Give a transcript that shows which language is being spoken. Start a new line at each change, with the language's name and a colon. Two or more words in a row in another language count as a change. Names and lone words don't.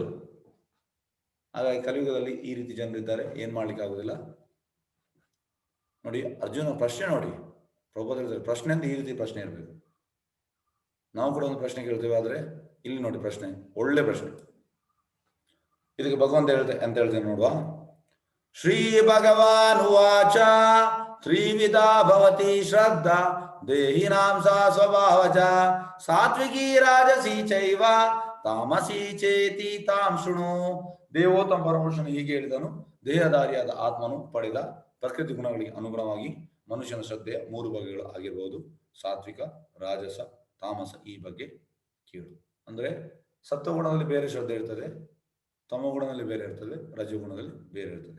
Kannada: ಹಾಗಾಗಿ ಕಲಿಯುಗದಲ್ಲಿ ಈ ರೀತಿ ಜನರಿದ್ದಾರೆ, ಏನ್ ಮಾಡ್ಲಿಕ್ಕೆ ಆಗುದಿಲ್ಲ. ನೋಡಿ ಅರ್ಜುನ ಪ್ರಶ್ನೆ ನೋಡಿ, ಪ್ರಭುಪಾದ ಪ್ರಶ್ನೆ ಅಂತ ಈ ರೀತಿ ಪ್ರಶ್ನೆ ಇರಬೇಕು. ನಾವು ಕೂಡ ಒಂದು ಪ್ರಶ್ನೆ ಕೇಳ್ತೇವೆ, ಆದ್ರೆ ಇಲ್ಲಿ ನೋಡಿ ಪ್ರಶ್ನೆ, ಒಳ್ಳೆ ಪ್ರಶ್ನೆ. ಇದಕ್ಕೆ ಭಗವಂತ ಅಂತ ಹೇಳ್ತೇನೆ ನೋಡುವ.
Sanskrit: ಶ್ರೀ ಭಗವಾನ್ ಉವಾಚ ತ್ರಿವಿಧಾ ಭವತಿ ಶ್ರದ್ಧಾ ದೇಹಿನಾಂ ಸಾ ಸ್ವಭಾವಜ ಸಾತ್ವಿಕಿ ರಾಜಸಿ ಚೈವ ತಾಮಸಿ ಚೇತಿ ತಾಂ ಶೃಣು.
Kannada: ದೇವೋತ್ತಮ ಪರಮಪುರುಷನು ಹೀಗೆ ಹೇಳಿದನು, ದೇಹಧಾರಿಯಾದ ಆತ್ಮನು ಪಡೆದ ಪ್ರಕೃತಿ ಗುಣಗಳಿಗೆ ಅನುಗುಣವಾಗಿ ಮನುಷ್ಯನ ಶ್ರದ್ಧೆಯ 3 ಬಗೆಗಳು ಆಗಿರಬಹುದು: ಸಾತ್ವಿಕ, ರಾಜಸ, ತಾಮಸ. ಈ ಬಗ್ಗೆ ಕೇಳು. ಅಂದ್ರೆ ಸತ್ವಗುಣದಲ್ಲಿ ಬೇರೆ ಶ್ರದ್ಧೆ ಇರ್ತದೆ, ತಮೋಗುಣದಲ್ಲಿ ಬೇರೆ ಇರ್ತದೆ, ರಜಗುಣದಲ್ಲಿ ಬೇರೆ ಇರ್ತದೆ.